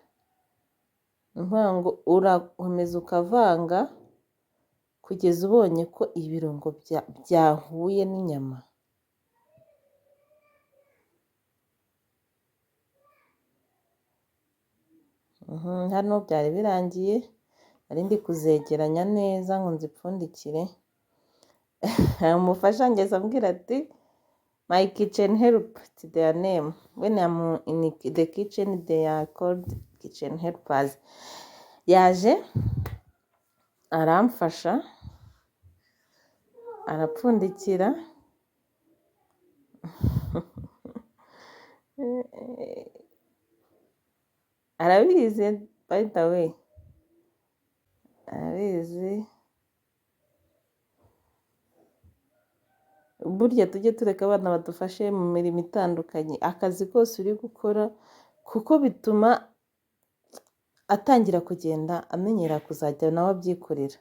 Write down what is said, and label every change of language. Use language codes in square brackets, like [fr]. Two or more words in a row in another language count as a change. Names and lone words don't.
[rw] Ni ukuvuga ngo urakomeza ukavanga kugeza ubonye ko ibirungo byahuye n'inyama. Hano byari birangiye, nari ndi kuzegeranya neza ngo nzipfundikire. Umufasha ngeze ambwira ati [en] my kitchen help, it's their name. When I'm in the kitchen they are called kitchen helpers. [rw] Yaje aramfasha arapfundikira. Arabizi, [en] by the way, [rw] arabizi. Burya tujye tureka abana badufashe mu mirimo itandukanye, akazi kose uri gukora, kuko bituma atangira kugenda amenyera kuzajya nawe abyikorera.